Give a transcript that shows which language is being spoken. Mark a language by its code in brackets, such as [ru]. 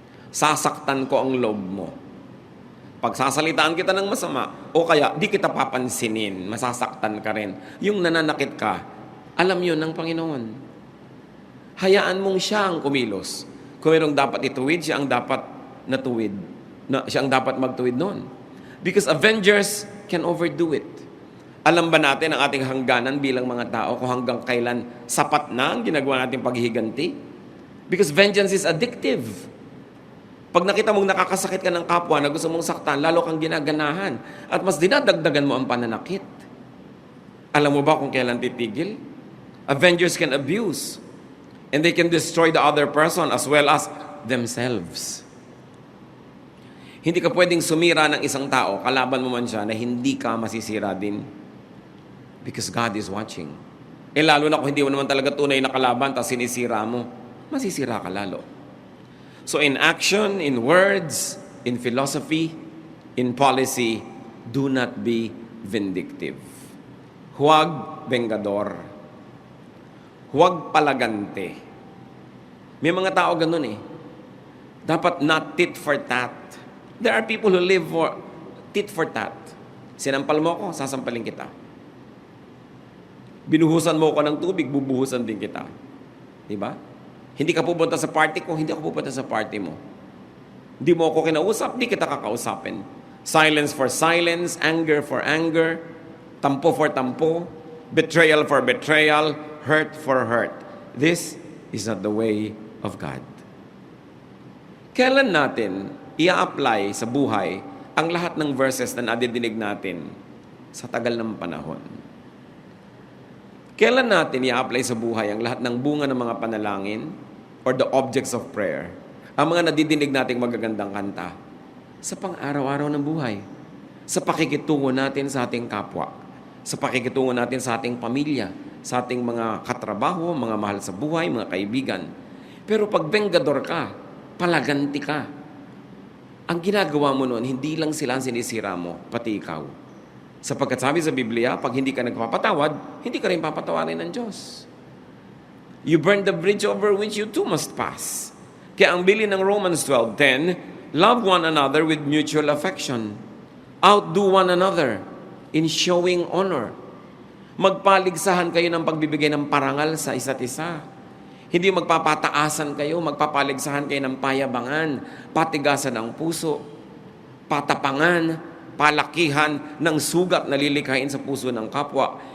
[tl] Sasaktan ko ang loob mo. Pagsasalitaan kita ng masama, o kaya di kita papansinin, masasaktan ka rin. Yung nananakit ka, alam yun ng Panginoon. Hayaan mong siya ang kumilos. Kung mayroong dapat ituwid, siya ang dapat natuwid. Siya ang dapat magtuwid noon. [en] Because avengers can overdo it. [tl] Alam ba natin ang ating hangganan bilang mga tao kung hanggang kailan sapat na ang ginagawa nating paghihiganti? [en] Because vengeance is addictive. [tl] Pag nakita mong nakakasakit ka ng kapwa na gusto mong saktan, lalo kang ginaganahan at mas dinadagdagan mo ang pananakit. Alam mo ba kung kailan titigil? [en] Avengers can abuse and they can destroy the other person as well as themselves. [tl] Hindi ka pwedeng sumira ng isang tao, kalaban mo man siya, na hindi ka masisira din. [en] Because God is watching. [tl] Lalo na kung hindi mo naman talaga tunay na kalaban, tapos sinisira mo, masisira ka lalo. [en] So in action, in words, in philosophy, in policy, do not be vindictive. [tl] Huwag vengador. Huwag palagante. May mga tao ganun eh. Dapat [en] not tit for tat. There are people who live for tit for tat. [tl] Sinampal mo ako, sasampalin kita. Binuhusan mo ko ng tubig, bubuhusan din kita. Diba? Hindi ka pupunta sa party ko, hindi ako pupunta sa party mo. Hindi mo ako kinausap, hindi kita kakausapin. [en] Silence for silence, anger for anger, tampo for tampo, betrayal for betrayal, hurt for hurt. This is not the way of God. [tl] Kailan natin i-apply sa buhay ang lahat ng verses na nadidinig natin sa tagal ng panahon? Kailan natin i-apply sa buhay ang lahat ng bunga ng mga panalangin [en] or the objects of prayer? [tl] Ang mga nadidinig nating magagandang kanta sa pang-araw-araw ng buhay, sa pakikitungo natin sa ating kapwa, sa pakikitungo natin sa ating pamilya, sa ating mga katrabaho, mga mahal sa buhay, mga kaibigan. Pero pag vengador ka, palaganti ka, ang ginagawa mo noon, hindi lang sila ang sinisira mo, pati ikaw. Sapagkat sabi sa Biblia, pag hindi ka nagpapatawad, hindi ka rin papatawarin ng Diyos. [en] You burn the bridge over which you too must pass. [tl] Kaya ang bilin ng [en] Romans 12:10, love one another with mutual affection. Outdo one another in showing honor. [tl] Magpaligsahan kayo ng pagbibigay ng parangal sa isa't isa. Hindi magpapataasan kayo, magpapaligsahan kayo ng payabangan, patigasan ng puso, patapangan, palakihan ng sugat na lilikhain sa puso ng kapwa.